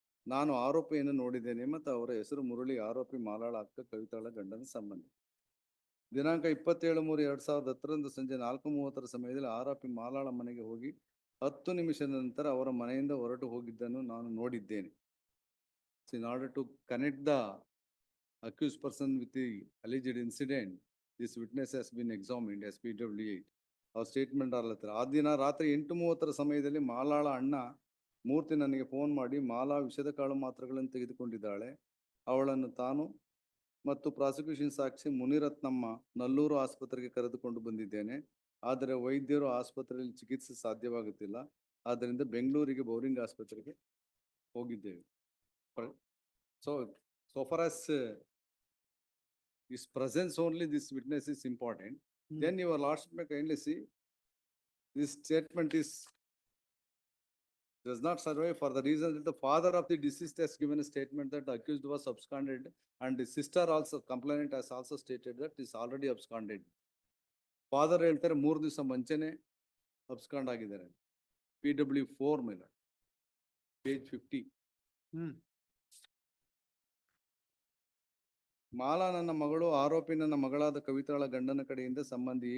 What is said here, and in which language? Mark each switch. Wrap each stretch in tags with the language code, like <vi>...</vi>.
<kn>ನಾನು ಆರೋಪಿಯನ್ನು ನೋಡಿದ್ದೇನೆ ಮತ್ತು ಅವರ ಹೆಸರು ಮುರಳಿ. ಆರೋಪಿ ಮಾಲಾಳ ಅಕ್ಕ ಕವಿತಾಳ ಗಂಡನ ಸಂಬಂಧಿ. ದಿನಾಂಕ 27/3/2010 ಸಂಜೆ 4:30 ಸಮಯದಲ್ಲಿ ಆರೋಪಿ ಮಾಲಾಳ ಮನೆಗೆ ಹೋಗಿ 10 ನಿಮಿಷದ ನಂತರ ಅವರ ಮನೆಯಿಂದ ಹೊರಟು ಹೋಗಿದ್ದನ್ನು ನಾನು ನೋಡಿದ್ದೇನೆ.</kn> <en>In order to connect the accused person with the alleged incident, this witness has been examined as PW 8.</en> <kn>ಅವ್ರ ಸ್ಟೇಟ್ಮೆಂಟ್ ಆಗ್ಲತ್ತರ. ಆ ದಿನ ರಾತ್ರಿ 8:30 ಸಮಯದಲ್ಲಿ ಮಾಲಾಳ ಅಣ್ಣ ಮೂರ್ತಿ ನನಗೆ ಫೋನ್ ಮಾಡಿ ಮಾಲಾ ವಿಷದ ಕಾಳು ಮಾತ್ರೆಗಳನ್ನು ತೆಗೆದುಕೊಂಡಿದ್ದಾಳೆ, ಅವಳನ್ನು ತಾನು ಮತ್ತು ಪ್ರಾಸಿಕ್ಯೂಷನ್ ಸಾಕ್ಷಿ ಮುನಿರತ್ನಮ್ಮ ನಲ್ಲೂರು ಆಸ್ಪತ್ರೆಗೆ ಕರೆದುಕೊಂಡು ಬಂದಿದ್ದೇನೆ. ಆದರೆ ವೈದ್ಯರು ಆಸ್ಪತ್ರೆಯಲ್ಲಿ ಚಿಕಿತ್ಸೆ ಸಾಧ್ಯವಾಗುತ್ತಿಲ್ಲ, ಆದ್ದರಿಂದ ಬೆಂಗಳೂರಿಗೆ ಬೌರಿಂಗ್ ಆಸ್ಪತ್ರೆಗೆ ಹೋಗಿದ್ದೇವೆ.</kn> <en>So far as his presence only, this witness is important. Then your lordship may kindly see this statement does not survive for the reason that the father of the deceased has given a statement that the accused was absconded, and the sister also, complainant has also stated that is already absconded.</en> <kn>Father ಹೇಳ್ತಾರೆ 3 ದಿವಸ ಮುಂಚೆನೆ abscond ಆಗಿದ್ದಾರೆ. PW 4 ಮೇಲೆ page 50. Mala ನನ್ನ ಮಗಳು, ಆರೋಪಿ ನನ್ನ ಮಗಳಾದ ಕವಿತಾಳ ಗಂಡನ ಕಡೆಯಿಂದ ಸಂಬಂಧಿ.</kn>